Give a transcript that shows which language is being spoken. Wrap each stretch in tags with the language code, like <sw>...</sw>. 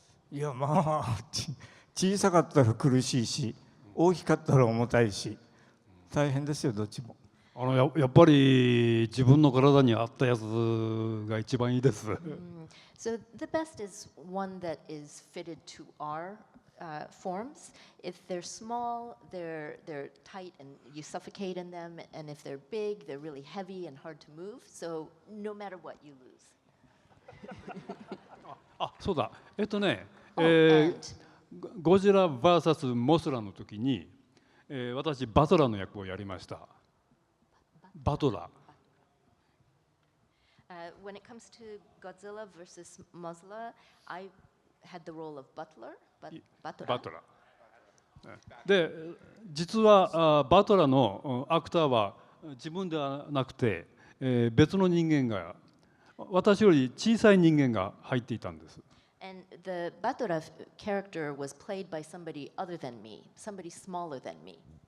<ja>いやまあ小さかったら苦しいし大きかったら重たいし大変ですよどっちも。やっぱり自分の体に合ったやつが一番いいです。</ja> <en>So the best is one that is fitted to our forms. If they're small, they're tight and you suffocate in them, and if they're big, they're really heavy and hard to move. So no matter what, you lose.</en> <ja>あ、そうだ。</ja> <en>and</en> <ja>ゴジラ VS モスラの時に、私バトラの役をやりました。バトラ。</ja> <en>when it comes to Godzilla versus Mothra, I had the role of Butler.</en> <ja>バトラ。で、実はバトラのアクターは自分ではなくて、別の人間が私より小さい人間が入っていたんです。</ja> <en>And the Battra character was played by somebody other than me, somebody smaller than me.</en>